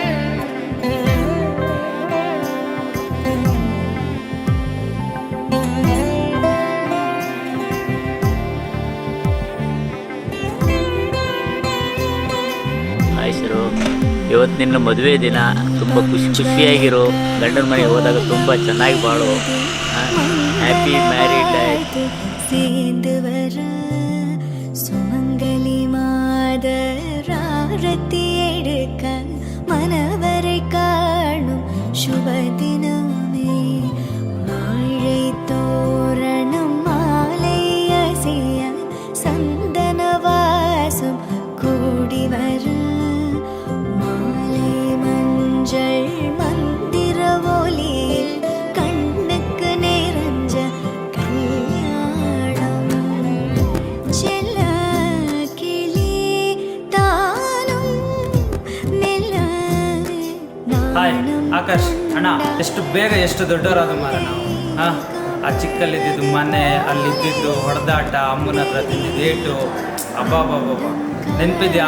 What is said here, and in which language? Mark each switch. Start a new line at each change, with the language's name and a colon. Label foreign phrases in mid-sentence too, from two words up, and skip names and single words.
Kannada: ಆಯ್ಸರು, ಇವತ್ತು ನಿನ್ನ ಮದುವೆ ದಿನ. ತುಂಬ ಖುಷಿಯಾಗಿರೋ, ಗಂಡನ ಮನೆಗೆ ಹೋದಾಗ ತುಂಬ ಚೆನ್ನಾಗಿ ಬಾಳು.
English: happy married life.
Tamil: சுமங்கலி மாதராரத்தி எடுக்க மனவரை காணும் சுப தினமே வாழை தோரணம் மாலை அசைய சந்தன வாசம் கூடி வர மாலை மஞ்சள் மந்திர ஒலியில் கண்ணுக்கு நிறைஞ்ச
Kannada: ಹಾಯ್ ಆಕಾಶ್ ಅಣ್ಣ, ಎಷ್ಟು ಬೇಗ ಎಷ್ಟು ದೊಡ್ಡವರಾದ ಮಾರ ನಾವು. ಆ ಚಿಕ್ಕಲ್ಲಿದ್ದು ಮನೆ, ಅಲ್ಲಿದ್ದು ಹೊಡೆದಾಟ, ಅಮ್ಮನ ಹತ್ರ ತಿಂದಿದ್ದು ಏಟು, ಅಬ್ಬಾಬಾಬಾಬ ನೆನಪಿದ್ಯಾ?